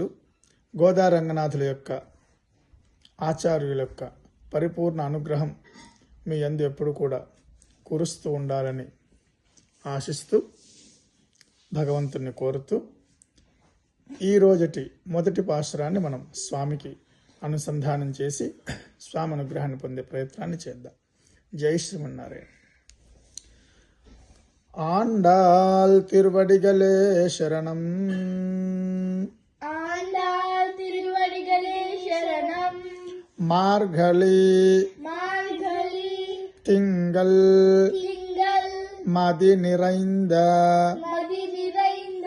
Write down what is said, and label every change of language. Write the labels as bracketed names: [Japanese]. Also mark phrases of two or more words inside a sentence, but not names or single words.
[Telugu] గోదా రంగనాథుల యొక్క ఆచార్యుల యొక్క పరిపూర్ణ అనుగ్రహం మీ యందు ఎప్పుడు కూడా కురుస్తూ ఉండాలని ఆశిస్తూ భగవంతుని కోరుతూ ఈ రోజటి మొదటి పాశురాన్ని మనం స్వామికి అనుసంధానం చేసి స్వామి అనుగ్రహాన్ని పొందే ప్రయత్నాన్ని చేద్దాం. జై శ్రీమన్నారాయణ. [Tamil] ஆண்டாள் திருவடிகளே சரணம், ஆண்டாள் திருவடிகளே சரணம். மார்கழி மார்கழி திங்கள் திங்கள் மதி நிறைந்த மதி நிறைந்த